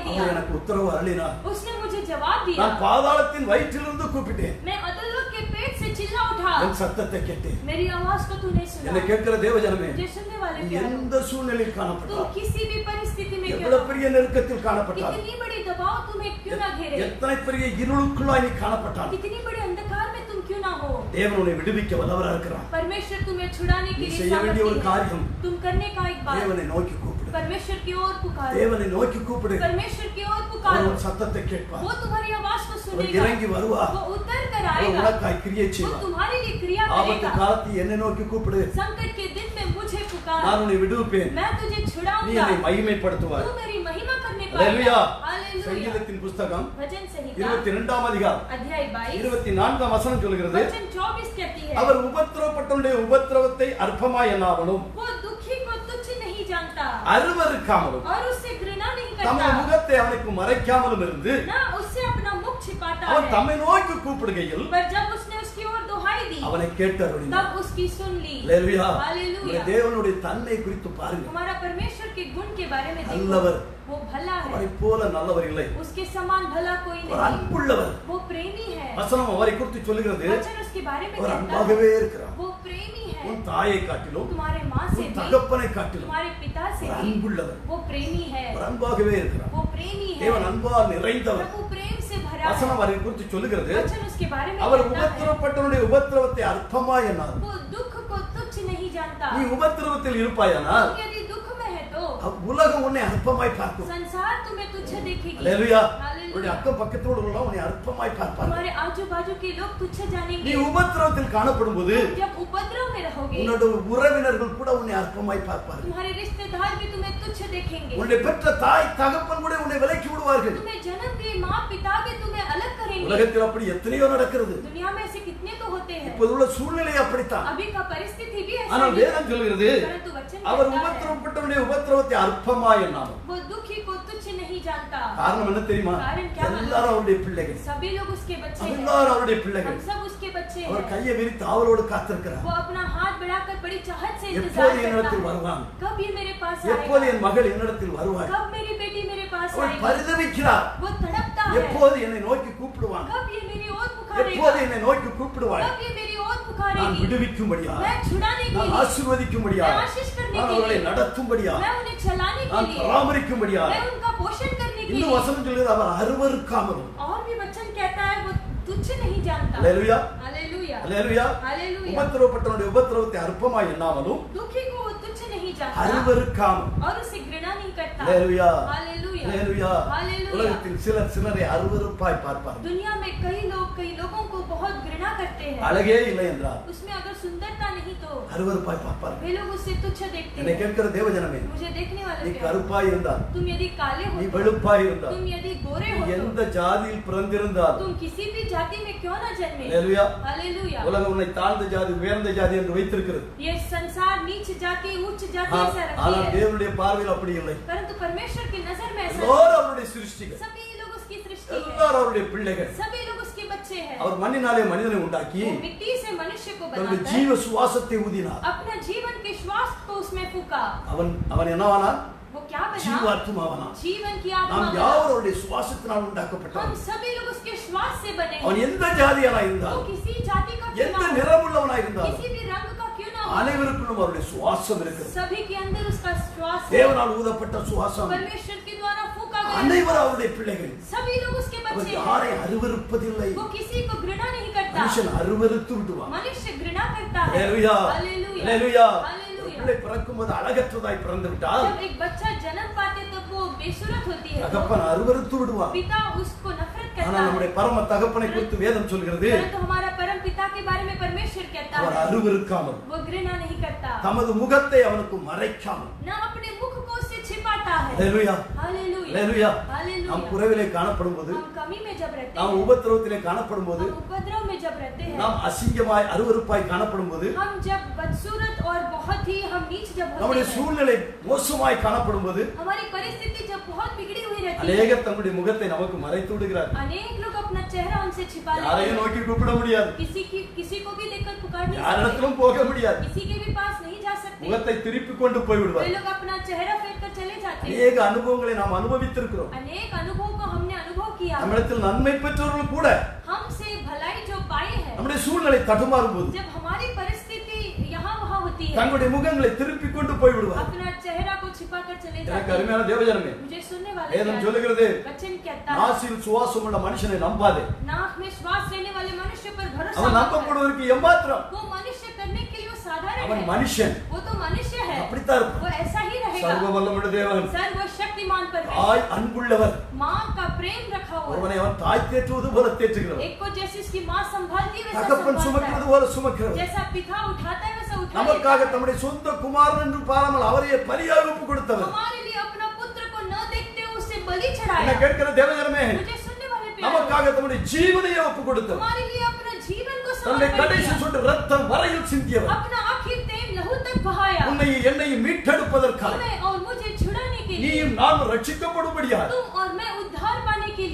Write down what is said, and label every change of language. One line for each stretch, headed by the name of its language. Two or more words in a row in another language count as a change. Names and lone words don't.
Tamil: அவர்
Hindi: दिया,
Tamil: எனக்கு உத்தரவு அருளினார்.
Hindi: उसने मुझे जवाब दिया।
Tamil: நான் பாதாளத்தின் வயிற்றிலிருந்து கூப்பிட்டேன்.
Hindi: मैं अधोलोक के पेट से चिल्ला उठा,
Tamil: என் சத்தத்தை கேட்டேன்.
Hindi: मेरी आवाज को तूने
Tamil: என்னை
Hindi: सुना।
Tamil: கேட்கிற தேவஜனமே,
Hindi: मुझे सुनने वाले
Tamil: நீ
Hindi: प्यारे,
Tamil: எந்த சூழ்நிலையில்
Hindi: तुम
Tamil: காணப்பட்டால்,
Hindi: किसी भी परिस्थिति में क्यों
Tamil: எவ்வளவு
Hindi: ना,
Tamil: பெரிய நெருக்கத்தில் காணப்பட்டால்,
Hindi: कितनी बड़ी दबाव तुम्हें क्यों ना घेरे,
Tamil: எத்தனை பெரிய இருளுக்குள்ளாய் நீ காணப்பட்டால்,
Hindi: कितनी बड़ी अंधकार में तुम क्यों ना हो,
Tamil: தேவன் உன்னை விடுவிக்க வல்லவராக இருக்கிறார்.
Hindi: परमेश्वर तुम्हें छुड़ाने के
Tamil: நீ
Hindi: लिए
Tamil: செய்ய வேண்டிய ஒரு
Hindi: सामर्थ्य है।
Tamil: காரியம்,
Hindi: तुम करने का एक बात,
Tamil: தேவனை நோக்கி கூப்பிடு.
Hindi: परमेश्वर की ओर पुकारो,
Tamil: தேவனை நோக்கி கூப்பிடு.
Hindi: परमेश्वर की ओर
Tamil: அவர்
Hindi: पुकारो,
Tamil: உன் சத்தத்தை கேட்பார்.
Hindi: वो तुम्हारी आवाज को
Tamil: அவர்
Hindi: सुनेगा,
Tamil: இறங்கி வருவார்.
Hindi: वो उतर कर
Tamil: அவர்
Hindi: आएगा,
Tamil: உனக்காய் கிரியை
Hindi: वो
Tamil: செய்வார்.
Hindi: तुम्हारे लिए क्रिया
Tamil: ஆபத்து
Hindi: करेगा।
Tamil: காலத்தில் என்னை நோக்கி கூப்பிடு,
Hindi: संकट के दिन में मुझे पुकार,
Tamil: நான் உன்னை விடுவிப்பேன்.
Hindi: मैं तुझे
Tamil: நீ
Hindi: छुड़ाऊंगा,
Tamil: என்னை மகிமைப்படுத்துவாய்.
Hindi: तू मेरी महिमा करने
Tamil: அல்லேலூயா.
Hindi: पाएगा। हालेलूया।
Tamil: சங்கீதத்தின் புஸ்தகம்
Hindi: भजन संहिता
Tamil: 22ஆம் அதிகாரம்
Hindi: अध्याय 22
Tamil: 24ஆம் வசனம் சொல்கிறது,
Hindi: वचन 24 कहती है,
Tamil: அவர் உபத்திரவப்பட்டவனுடைய உபத்திரவத்தை அற்பமாய் எண்ணாமலும்
Hindi: वो दुखी को तुच्छ नहीं जानता
Tamil: அருவருக்காமலும்
Hindi: और उससे घृणा नहीं
Tamil: தமது
Hindi: करता,
Tamil: முகத்தை அவனுக்கு மறைக்காமலும் இருந்து
Hindi: ना उससे अपना मुख छिपाता
Tamil: அவன்
Hindi: है।
Tamil: தம்மை நோக்கி கூப்பிடுகையில்
Hindi: पर जब उसने उसकी ओर दुहाई दी,
Tamil: அவனை கேட்டருளினார்.
Hindi: तब उसकी सुन ली।
Tamil: அல்லேலூயா.
Hindi: हालेलूया।
Tamil: உங்கள் தேவனுடைய தன்மை குறித்து பாருங்க.
Hindi: हमारा परमेश्वर के गुण के बारे में देखो,
Tamil: நல்லவர்,
Hindi: वो भला है,
Tamil: அவரை போல நல்லவர் இல்லை.
Hindi: उसके समान भला कोई
Tamil: அவர்
Hindi: नहीं,
Tamil: அன்புள்ளவர்.
Hindi: वो प्रेमी है।
Tamil: வசனம் அவரை குறித்து சொல்லுகிறது,
Hindi: वचन उसके बारे में
Tamil: அவர்
Hindi: कहता
Tamil: அன்பாகவே
Hindi: है,
Tamil: இருக்கிறார்.
Hindi: वो प्रेमी है,
Tamil: உன் தாயை காட்டிலும்
Hindi: तुम्हारे माँ से
Tamil: உன்
Hindi: भी,
Tamil: தகப்பனை காட்டிலும்
Hindi: तुम्हारे पिता से
Tamil: அவர்
Hindi: भी,
Tamil: அன்புள்ளவர்.
Hindi: वो प्रेमी है,
Tamil: அவர் அன்பாகவே இருக்கிறார்.
Hindi: वो प्रेमी है,
Tamil: தேவன் அன்பால் நிறைந்தவர்.
Hindi: प्रभु प्रेम से भरा
Tamil: வசனம்
Hindi: है।
Tamil: அவரை குறித்து சொல்லுகிறது,
Hindi: वचन उसके बारे में
Tamil: அவர்
Hindi: कहता है,
Tamil: உபத்திரவப்பட்டவனுடைய உபத்திரவத்தை அற்பமாய் எண்ணார்.
Hindi: वो दुख को तुच्छ नहीं जानता।
Tamil: நீ உபத்திரவத்தில் இருப்பாயானால்
Hindi: तुम यदि दुख में है तो
Tamil: உலகம் உன்னை அற்பமாய் பார்க்கும்.
Hindi: संसार तुम्हें तुच्छ देखेगी।
Tamil: அல்லேலூயா.
Hindi: हालेलूया।
Tamil: உன்னுடைய அக்கம் பக்கத்தோடு உள்ளவங்க உன்னை அற்பமாய் பார்ப்பார்கள்.
Hindi: तुम्हारे आजू बाजू के लोग तुच्छ
Tamil: நீ
Hindi: जानेंगे।
Tamil: உபத்திரவத்தில் காணப்படும்போது
Hindi: जब उपद्रव में रहोगे,
Tamil: உன்னோட உறவினர்கள் கூட உன்னை அற்பமாய் பார்ப்பார்கள்.
Hindi: तुम्हारे रिश्तेदार भी तुम्हें तुच्छ देखेंगे।
Tamil: உன்னுடைய பெற்ற தாய் தகப்பன் கூட உன்னை விலக்கி விடுவார்கள்.
Hindi: तुम्हें जन्म दिए माँ पिता भी तुम्हें अलग करेंगे।
Tamil: உலகத்தில் அப்படி எத்தனையோ நடக்கிறது.
Hindi: दुनिया में ऐसे कितने तो होते हैं।
Tamil: இப்போதுள்ள சூழ்நிலை அப்படித்தான்.
Hindi: अभी का परिस्थिति भी ऐसा
Tamil: ஆனால்
Hindi: ही है।
Tamil: வேதம் சொல்கிறது,
Hindi: परंतु वचन
Tamil: அவர்
Hindi: कहता है,
Tamil: உபத்திரவப்பட்டவனுடைய உபத்திரவத்தை அற்பமாய் எண்ணார்.
Hindi: वो दुखी को तुच्छ नहीं जानता।
Tamil: காரணம் என்ன தெரியுமா?
Hindi: कारण क्या मालूम?
Tamil: எல்லாரும் அவருடைய பிள்ளைகள்.
Hindi: सभी लोग उसके बच्चे हैं।
Tamil: எல்லாரும் அவருடைய பிள்ளைகள்.
Hindi: हम सब उसके बच्चे
Tamil: அவர்
Hindi: हैं।
Tamil: கையை விரித்து ஆவலோடு காத்திருக்கிறார்.
Hindi: वो अपना हाथ बढ़ाकर बड़ी चाहत से इंतजार
Tamil: எப்போது
Hindi: करता
Tamil: என்னிடத்தில்
Hindi: है।
Tamil: வருவான்?
Hindi: कब ये मेरे पास
Tamil: எப்போது
Hindi: आएगा?
Tamil: என் மகள் என்னிடத்தில் வருவாள்?
Hindi: कब मेरी बेटी मेरे पास
Tamil: அவள்
Hindi: आएगी?
Tamil: பரிதவிக்கிறார்.
Hindi: वो तड़पता है।
Tamil: எப்போது என்னை நோக்கி கூப்பிடுவான்?
Hindi: कब ये मेरी ओर
Tamil: எப்போது
Hindi: पुकारेगा?
Tamil: என்னை நோக்கி கூப்பிடுவாள்?
Hindi: कब ये मेरी ओर
Tamil: நான்
Hindi: पुकारेगी?
Tamil: விடுவிக்கும்படியா,
Hindi: मैं छुड़ाने के
Tamil: நான்
Hindi: लिए,
Tamil: ஆசீர்வதிக்கும்படியா,
Hindi: मैं आशीष करने
Tamil: நான்
Hindi: के
Tamil: அவர்களை
Hindi: लिए,
Tamil: நடத்தும்படியா,
Hindi: मैं उन्हें चलाने के
Tamil: நான்
Hindi: लिए,
Tamil: பராமரிக்கும்படியா.
Hindi: मैं उनका पोषण करने के
Tamil: இன்னும்
Hindi: लिए।
Tamil: வசனம் சொல்லுகிறது, அவர் அருவருக்காமலும்.
Hindi: और भी वचन कहता है, वो तुच्छ नहीं जानता।
Tamil: அல்லேலூயா.
Hindi: हालेलूया।
Tamil: அல்லேலூயா.
Hindi: हालेलूया।
Tamil: உபத்திரவப்பட்டவனுடைய உபத்திரவத்தை அற்பமாய் எண்ணாமலும்
Hindi: दुखी को वो तुच्छ नहीं जानता
Tamil: அருவருக்காமலும்.
Hindi: और उसे घृणा नहीं करता।
Tamil: அல்லேலூயா.
Hindi: हालेलूया।
Tamil: அல்லேலூயா.
Hindi: हालेलूया।
Tamil: உலகத்தில் சிலரை அருவருப்பாய் பார்ப்பார்கள்.
Hindi: दुनिया में कई लोगों को बहुत घृणा करते हैं।
Tamil: அழகே இல்லை என்றால்
Hindi: उसमें अगर सुंदरता नहीं तो
Tamil: அருவருப்பாய் பார்ப்பார்கள்.
Hindi: वे लोग उससे तुच्छ देखते
Tamil: என்னை
Hindi: हैं।
Tamil: கேட்கிற தேவஜனமே,
Hindi: मुझे देखने
Tamil: நீ
Hindi: वाले प्यारे,
Tamil: கருப்பாய் இருந்தால்,
Hindi: तुम यदि काले
Tamil: நீ
Hindi: हो,
Tamil: வெளுப்பாய் இருந்தால்,
Hindi: तुम यदि गोरे
Tamil: நீ
Hindi: हो,
Tamil: எந்த ஜாதியில் பிறந்திருந்தால்,
Hindi: तुम किसी भी जाति में क्यों ना जन्मे।
Tamil: அல்லேலூயா.
Hindi: हालेलूया।
Tamil: உலகம் உன்னை தாழ்ந்த ஜாதி உயர்ந்த ஜாதி என்று வைத்திருக்கிறது.
Hindi: ये संसार नीच जाति उच्च जाति
Tamil: ஆ-
Hindi: ऐसा रखी
Tamil: ஆனால்
Hindi: है,
Tamil: தேவனுடைய பார்வையில் அப்படி இல்லை.
Hindi: परंतु परमेश्वर की नजर में ऐसा
Tamil: எல்லாரும் அவருடைய சிருஷ்டிகள்,
Hindi: नहीं। सभी लोग उसकी सृष्टि है,
Tamil: எல்லாரும் அவருடைய பிள்ளைகள்.
Hindi: सभी लोग उसके बच्चे हैं।
Tamil: அவர் மண்ணினாலே மனிதனை உண்டாக்கி
Hindi: वो मिट्टी से मनुष्य को
Tamil: தன்னுடைய
Hindi: बनाकर
Tamil: ஜீவ சுவாசத்தை ஊதினார்.
Hindi: अपना जीवन के श्वास को उसमें फूका।
Tamil: அவன் என்னவானா?
Hindi: वो क्या बना?
Tamil: ஜீவாத்மாவானா.
Hindi: जीवन की आत्मा
Tamil: நாம்
Hindi: बना।
Tamil: யாவரும் அவருடைய சுவாசத்தினால்
Hindi: हम
Tamil: உண்டாக்கப்பட்டோம்.
Hindi: सभी लोग उसके श्वास से बने
Tamil: அவன்
Hindi: हैं।
Tamil: எந்த ஜாதியானா
Hindi: वो
Tamil: இருந்தால்,
Hindi: किसी जाति का क्यों
Tamil: எந்த
Hindi: ना हो,
Tamil: நிறமுள்ளவனா இருந்தால்,
Hindi: किसी भी रंग का क्यों ना हो,
Tamil: அனைவருக்கும் அவருடைய சுவாசம் இருக்கிறது.
Hindi: सभी के अंदर उसका श्वास है।
Tamil: தேவனால் ஊதப்பட்ட சுவாசம்.
Hindi: परमेश्वर के द्वारा फूका गया।
Tamil: அனைவரும் அவருடைய பிள்ளைகள்.
Hindi: सभी लोग उसके
Tamil: அவர்
Hindi: बच्चे
Tamil: யாரை
Hindi: हैं।
Tamil: அருவருப்பதில்லை.
Hindi: वो किसी को घृणा नहीं करता।
Tamil: மனுஷன் அருவருத்து விடுவான்.
Hindi: मनुष्य घृणा करता है।
Tamil: அல்லேலூயா.
Hindi: हालेलूया।
Tamil: அல்லேலூயா.
Hindi: हालेलूया।
Tamil: ஒரு பிள்ளை பிறக்கும்போது அழகற்றதாய் பிறந்து விட்டால்
Hindi: जब एक बच्चा जन्म पाते तब वो बेसुरत होती है,
Tamil: தகப்பன் அருவருத்து விடுவான்.
Hindi: पिता उसको नफरत करता
Tamil: ஆனால்
Hindi: है।
Tamil: நம்முடைய பரம தகப்பனை குறித்து வேதம் சொல்கிறது,
Hindi: परंतु हमारा परम पिता के बारे में परमेश्वर कहता
Tamil: அவர்
Hindi: है,
Tamil: அருவருக்காமல்,
Hindi: वो घृणा नहीं करता,
Tamil: தமது முகத்தை அவனுக்கு மறைக்காமல்.
Hindi: ना अपने मुख को उससे छिपाता है।
Tamil: அல்லேலூயா.
Hindi: हालेलूया।
Tamil: அல்லேலூயா.
Hindi: हालेलूया।
Tamil: நாம் குறைவிலே காணப்படும்போது,
Hindi: हम कमी में जब रहते
Tamil: நாம்
Hindi: हैं,
Tamil: உபத்திரவத்திலே காணப்படும்போது,
Hindi: हम उपद्रव में जब रहते हैं,
Tamil: நாம் அசிங்கமாய் அருவருப்பாய் காணப்படும்போது,
Hindi: हम जब बदसूरत और बहुत ही हम नीच जब होते
Tamil: நம்முடைய
Hindi: हैं,
Tamil: சூழ்நிலை மோசமாய் காணப்படும்போது,
Hindi: हमारी परिस्थिति जब बहुत बिगड़ी हुई रहती है।
Tamil: அநேகர் தங்களுடைய முகத்தை நமக்கு மறைத்து விடுகிறார்.
Hindi: अनेक लोग अपना चेहरा उनसे छिपा लेते
Tamil: யாரையும்
Hindi: हैं।
Tamil: நோக்கி கூப்பிட முடியாது.
Hindi: किसी को भी देखकर पुकार नहीं सकते।
Tamil: யாரிடத்திலும் போக முடியாது.
Hindi: किसी के भी पास नहीं जा सकते।
Tamil: முகத்தை திருப்பி கொண்டு போய்
Hindi: वे
Tamil: விடுவார்.
Hindi: लोग अपना चेहरा फेर कर चले जाते हैं।
Tamil: அநேக அனுபவங்களை நாம் அனுபவித்திருக்கிறோம்.
Hindi: अनेक अनुभव को हमने अनुभव किया।
Tamil: நம்மிடத்தில் நன்மை பெற்றவர்கள் கூட
Hindi: हमसे भलाई जो पाए हैं,
Tamil: நம்முடைய சூழ்நிலை தடுமாறும் போது
Hindi: जब हमारी परिस्थिति यहाँ वहाँ होती है,
Tamil: தங்களுடைய முகங்களை திருப்பி கொண்டு போய் விடுவார்.
Hindi: अपना चेहरा को छिपा कर चले
Tamil: எனக்கு
Hindi: जाते हैं।
Tamil: அருமையான தேவஜனமே,
Hindi: मुझे सुनने वाले
Tamil: வேதம்
Hindi: प्यारे,
Tamil: சொல்லுகிறது,
Hindi: वचन कहता है,
Tamil: நாசில் சுவாசம் உள்ள மனுஷனை நம்பாதே.
Hindi: नाक में श्वास लेने वाले मनुष्य पर भरोसा
Tamil: அவன்
Hindi: मत कर।
Tamil: நம்பப்படுவதற்கு எம்மாத்திரம்.
Hindi: वो मनुष्य करने के लिए वो साधारण
Tamil: அவன்
Hindi: है।
Tamil: மனுஷன்.
Hindi: वो तो मनुष्य है,
Tamil: அப்படித்தான் இருப்பான்.
Hindi: वो ऐसा ही रहेगा।
Tamil: சர்வ வல்லமுள்ள தேவன்,
Hindi: सर्वशक्तिमान परमेश्वर,
Tamil: தாய் அன்புள்ளவர்.
Hindi: माँ का प्रेम रखा हुआ है।
Tamil: ஒருவனை அவன் தாய் தேற்றுவது போல தேற்றுகிறவர்.
Hindi: एक को जैसे उसकी माँ संभालती है वैसा
Tamil: தகப்பன்
Hindi: संभालता
Tamil: சுமக்கிறது
Hindi: है।
Tamil: போல சுமக்கிறவர்.
Hindi: जैसा पिता उठाता है वैसा उठा लेता
Tamil: நமக்காக
Hindi: है।
Tamil: தம்முடைய சொந்த குமாரன் என்று பாராமல் அவரையே பலியாக ஒப்பு கொடுத்தவர்.
Hindi: हमारे लिए अपना पुत्र को न देखते हुए उसे बलि
Tamil: என்ன
Hindi: चढ़ाया।
Tamil: கேட்கிற தேவஜனமே,
Hindi: मुझे सुनने वाले प्यारे,
Tamil: நமக்காக தம்முடைய ஜீவனையே ஒப்பு கொடுத்தவர்.
Hindi: हमारे लिए अपना जीवन को
Tamil: தன்னுடைய
Hindi: समर्पित
Tamil: கடைசி
Hindi: किया।
Tamil: சொட்டு ரத்தம் வரையில் சிந்தியவர்.
Hindi: अपना आखिर तेल लहू तक बहाया।
Tamil: உன்னை என்னையும் மீட்டெடுப்பதற்காக
Hindi: तुम्हें और मुझे छुड़ाने के लिए,
Tamil: நீயும் நானும் ரட்சிக்கப்படும்படியாக,
Hindi: तुम और मैं उद्धार पाने के